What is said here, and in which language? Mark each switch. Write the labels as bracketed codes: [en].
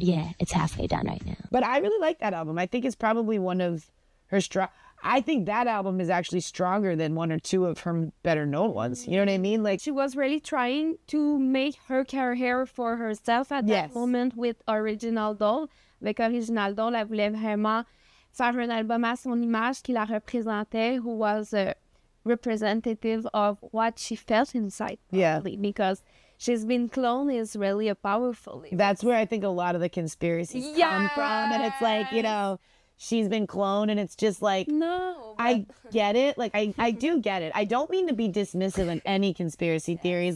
[en] yeah, it's halfway done right now. But I really like that album. I think it's probably one of her I think that album is actually stronger than one or two of her better known ones. You know what I mean? Like She was really trying to make her career for herself at that Yes. moment with Original Doll. [fr] Avec Original Doll, elle voulait vraiment faire un album à son image qui la représentait, [en] who was a representative of what she felt inside. Yeah. Probably, because she's been cloned is really a powerful. that's where I think a lot of the conspiracies come from. And it's like, you know, she's been cloned and it's just like, No. I get it. Like, I do get it. I don't mean to be dismissive on any conspiracy theories.